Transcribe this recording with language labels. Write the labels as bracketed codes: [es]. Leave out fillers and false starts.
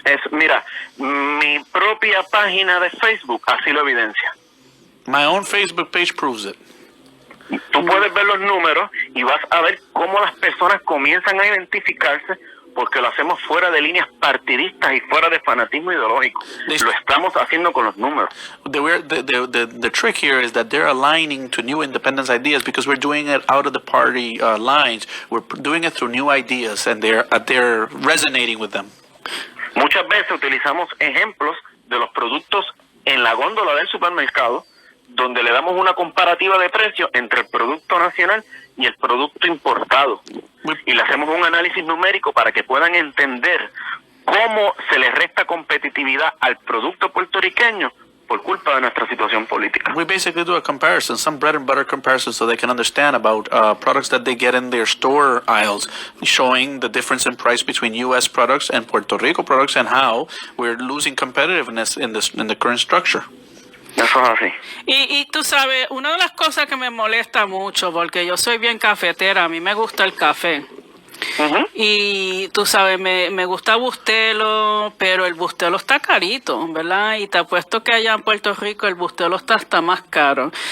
[es] Mira, mi propia página de Facebook así lo evidencia. [en] My own Facebook page proves it. [es] Tú puedes ver los números y vas a ver cómo las personas comienzan a identificarse porque lo hacemos fuera de líneas partidistas y fuera de fanatismo ideológico. Lo estamos haciendo con los números. [en] The trick here is that they're aligning to new independence ideas because we're doing it out of the party lines. We're doing it through new ideas, and they're resonating with them. [es] Muchas veces utilizamos ejemplos de los productos en la góndola del supermercado, donde le damos una comparativa de precios entre el producto nacional y el producto importado. Y le hacemos un análisis numérico para que puedan entender cómo se le resta competitividad al producto puertorriqueño por culpa de nuestra situación política. [en] We basically do a comparison, some bread and butter comparison, so they can understand about products that they get in their store aisles, showing the difference in price between U.S. products and Puerto Rico products and how we're losing competitiveness in the current structure. [es] Eso es así. Y tú sabes, una de las cosas que me molesta mucho, porque yo soy bien cafetera, a mí me gusta el café. Ujú. Y tú sabes, me gusta Bustelo, pero el Bustelo está carito, ¿verdad? Y te apuesto que allá en Puerto Rico el Bustelo está hasta más caro.